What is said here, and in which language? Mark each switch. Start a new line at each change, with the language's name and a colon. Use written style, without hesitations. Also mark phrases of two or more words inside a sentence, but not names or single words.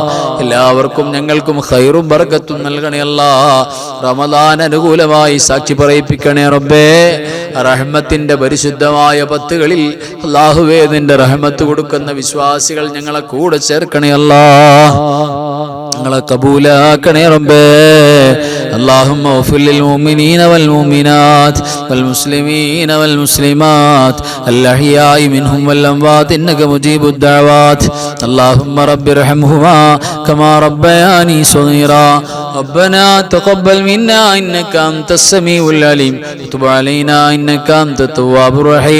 Malayalam: എല്ലാവർക്കും ഞങ്ങൾക്കും ഖൈറും ബർക്കത്തും നൽകണേ അല്ലാഹ്. റമദാൻ അനുകൂലമായി സാക്ഷി പറയിപ്പിക്കണേ റബ്ബേ. റഹ്മത്തിന്റെ പരിശുദ്ധമായ പത്തുകളിൽ അല്ലാഹുവേ, നിന്റെ റഹ്മത്ത് കൊടുക്കുന്ന വിശ്വാസികൾ ഞങ്ങളെ കൂടെ ചേർക്കണേ അല്ലാഹ്. ഞങ്ങളെ കബൂലാക്കണേ റബ്ബേ.
Arabic: اللهم اغفر للمؤمنين والمؤمنات والمسلمين والمسلمات الأحياء منهم والأموات إنك مجيب الدعوات. اللهم رب ارحمهما كما ربياني صغيرا. ربنا تقبل منا إنك أنت السميع العليم وتب علينا إنك أنت التواب الرحيم.